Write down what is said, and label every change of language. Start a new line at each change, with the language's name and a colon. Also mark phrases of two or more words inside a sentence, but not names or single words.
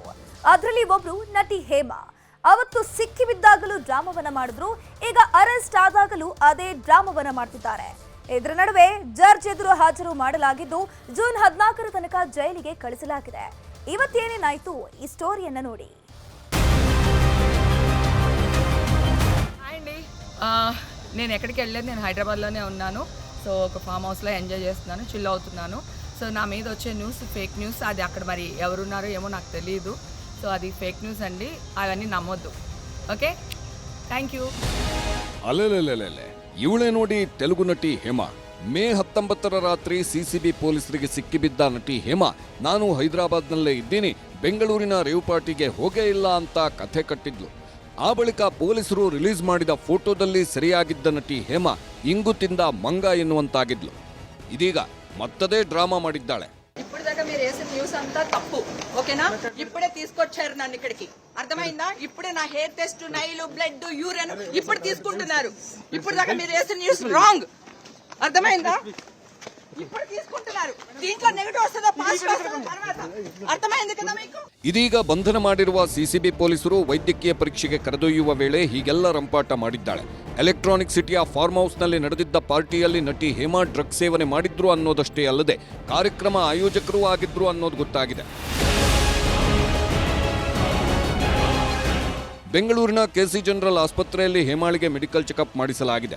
Kannada: ಅದರಲ್ಲಿ ಒಬ್ರು ನಟಿ ಹೇಮಾ. ಅವತ್ತು ಸಿಕ್ಕಿಬಿದ್ದಾಗಲೂ ಡ್ರಾಮಾವನ್ನ ಮಾಡಿದ್ರು. ಈಗ ಅರೆಸ್ಟ್ ಆದಾಗಲೂ ಅದೇ ಡ್ರಾಮಾವನ್ನ ಮಾಡ್ತಿದ್ದಾರೆ. ಇದರ ನಡುವೆ ಜಡ್ಜ್ ಎದುರು ಹಾಜರು ಮಾಡಲಾಗಿದ್ದು ಜೂನ್ 14 ತನಕ ಜೈಲಿಗೆ ಕಳಿಸಲಾಗಿದೆ. ಇವತ್ತೇನೇನಾಯ್ತು ಈ ಸ್ಟೋರಿಯನ್ನ ನೋಡಿ.
Telugu: నేను ఎక్కడికి వెళ్ళలేదు, నేను హైదరాబాద్లోనే ఉన్నాను. సో ఒక ఫామ్ హౌస్లో ఎంజాయ్ చేస్తున్నాను, చిల్ అవుతున్నాను. సో నా మీద వచ్చే న్యూస్
English: fake news,
Telugu: అది అక్కడ మరి ఎవరున్నారో ఏమో నాకు తెలియదు. సో అది
English: fake news
Telugu: అండి, అవన్నీ నమ్మొద్దు. ఓకే,
English: thank you.
Kannada: ಅಲೆಲೆಲೆಲೆ, ಇವಳೇ ನೋಡಿ ತೆಲುಗು ನಟಿ ಹೇಮಾ. ಮೇ 19 ರಾತ್ರಿ ಸಿಸಿಬಿ ಪೊಲೀಸರಿಗೆ ಸಿಕ್ಕಿಬಿದ್ದ ನಟಿ ಹೇಮಾ, ನಾನು ಹೈದರಾಬಾದ್ನಲ್ಲೇ ಇದ್ದೀನಿ, ಬೆಂಗಳೂರಿನ ರೇವ್ ಪಾರ್ಟಿಗೆ ಹೋಗೇ ಇಲ್ಲ ಅಂತ ಕಥೆ ಕಟ್ಟಿದ್ಲು. ಆ ಬಳಿಕ ಪೊಲೀಸರು ರಿಲೀಸ್ ಮಾಡಿದ ಫೋಟೋದಲ್ಲಿ ಸರಿಯಾಗಿದ್ದ ನಟಿ ಹೇಮಾ ಇಂಗು ತಿಂದ ಮಂಗ ಎನ್ನುವಂತಾಗಿದ್ಲು. ಇದೀಗ ಮತ್ತದೇ ಡ್ರಾಮಾ ಮಾಡಿದ್ದಾಳೆ.
Telugu: ఇప్పటిదాకా మీరు వేసిన న్యూస్ అంతా తప్పు, ఓకేనా? ఇప్పుడే తీసుకొచ్చారు నన్ను ఇక్కడికి, అర్థమైందా? ఇప్పుడే నా
English: hair test,
Telugu: నైలు, బ్లడ్, యూరిన్ ఇప్పుడు తీసుకుంటున్నారు. ఇప్పటిదాకా మీరు వేసిన న్యూస్ రాంగ్, అర్థమైందా? ఇప్పుడు తీసుకుంటున్నారు. దీంట్లో నెగటివ్ వస్తుందా, పాజిటివ్ వస్తుందా తర్వాత అర్థమైంది కదా మీకు?
Kannada: ಇದೀಗ ಬಂಧನ ಮಾಡಿರುವ ಸಿಸಿಬಿ ಪೊಲೀಸರು ವೈದ್ಯಕೀಯ ಪರೀಕ್ಷೆಗೆ ಕರೆದೊಯ್ಯುವ ವೇಳೆ ಹೀಗೆಲ್ಲ ರಂಪಾಟ ಮಾಡಿದ್ದಾಳೆ. ಎಲೆಕ್ಟ್ರಾನಿಕ್ ಸಿಟಿಯ ಫಾರ್ಮ್ ಹೌಸ್ನಲ್ಲಿ ನಡೆದಿದ್ದ ಪಾರ್ಟಿಯಲ್ಲಿ ನಟಿ ಹೇಮಾ ಡ್ರಗ್ ಸೇವನೆ ಮಾಡಿದ್ರು ಅನ್ನೋದಷ್ಟೇ ಅಲ್ಲದೆ ಕಾರ್ಯಕ್ರಮ ಆಯೋಜಕರೂ ಆಗಿದ್ರು ಅನ್ನೋದು ಗೊತ್ತಾಗಿದೆ. ಬೆಂಗಳೂರಿನ ಕೆಸಿ ಜನರಲ್ ಆಸ್ಪತ್ರೆಯಲ್ಲಿ ಹೇಮಾಳಿಗೆ
English: medical checkup
Kannada: ಮಾಡಿಸಲಾಗಿದೆ.